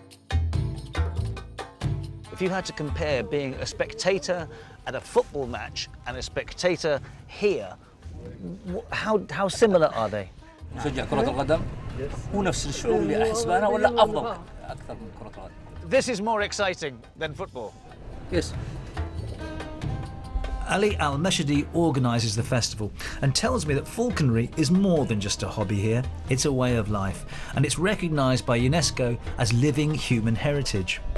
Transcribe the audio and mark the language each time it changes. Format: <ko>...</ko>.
<en>If you had to compare being a spectator at a football match and a spectator here, how similar are they?</en> <ar>نشجع كرة القدم هو نفس الشعور اللي أحس به أنا ولا أفضل أكثر من كرة القدم.</ar> <en>This is more exciting than football. Yes. Ali Al-Mashadi organises the festival and tells me that falconry is more than just a hobby here. It's a way of life, and it's recognised by UNESCO as living human heritage.</en>